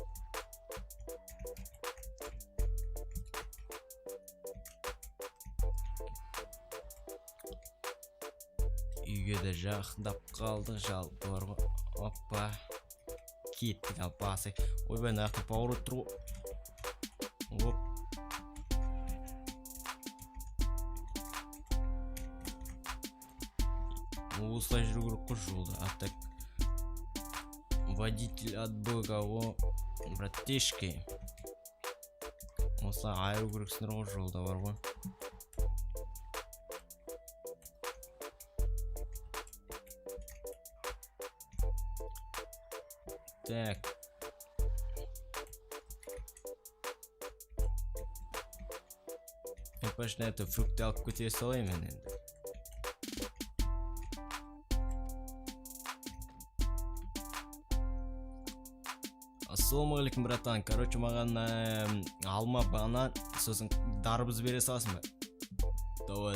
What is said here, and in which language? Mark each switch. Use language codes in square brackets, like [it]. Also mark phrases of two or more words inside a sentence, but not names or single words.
[kk] Үйге де жақындап қалдық, жалпы бар ғой. Опа. Кеттік ал басай. Ойбай, наяқта пауэр тұр ғой. Оп. Осылай жүру керек қой жолда. [ru] А так водитель от бога ғой, братишки. [kk] Осылай айыру керексіңдер ғой, жолда бар ғой. Так. [ru] Пошли эту фрукты [kk] алып кете салайын мен енді. Ассалаумағалейкум, братан. Короче, маған алма, банан, сосын дарбыз бере саласың ба?